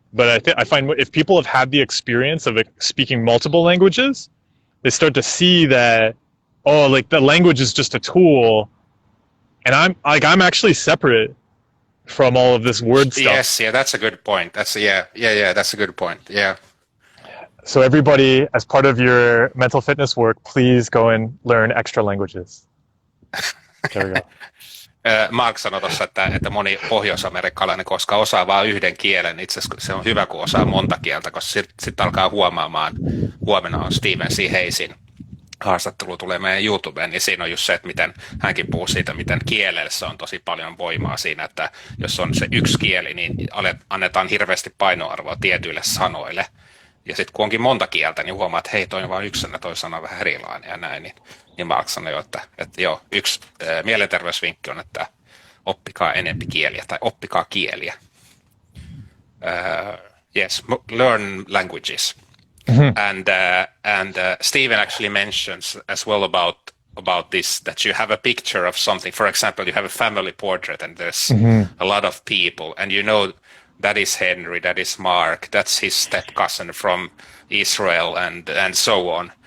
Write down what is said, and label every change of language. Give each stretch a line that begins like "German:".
English: But I find if people have had the experience of speaking multiple languages, they start to see that, like the language is just a tool, and I'm actually separate from all of this word stuff. Yes, that's a good point. That's a good point. Yeah. So everybody, as part of your mental fitness work, please go and learn extra languages. There we go.
Finnish: Mark sanoi tuossa, että moni pohjois-amerikkalainen, koska osaa vain yhden kielen, itse asiassa se on hyvä, kun osaa monta kieltä, koska sitten alkaa huomaamaan, huomenna on Stephen C. Hayesin haastattelu tulee meidän YouTubeen, niin siinä on just se, että miten hänkin puhuu siitä, miten kielessä on tosi paljon voimaa siinä, että jos on se yksi kieli, niin annetaan hirveästi painoarvoa tietyille sanoille. Ja sitten kun onkin monta kieltä, niin huomaa, että hei, toi on vain yksi sana, toi sana on vähän erilainen ja näin. Niin Mark sanoi jo, että yksi mielenterveysvinkki on, että oppikaa enempi kieliä tai oppikaa kieliä.
English: Learn languages. And Stephen actually mentions as well about this, that you have a picture of something. For example, you have a family portrait and there's a lot of people, and that is Henry, that is Mark, that's his step cousin from Israel, and so on.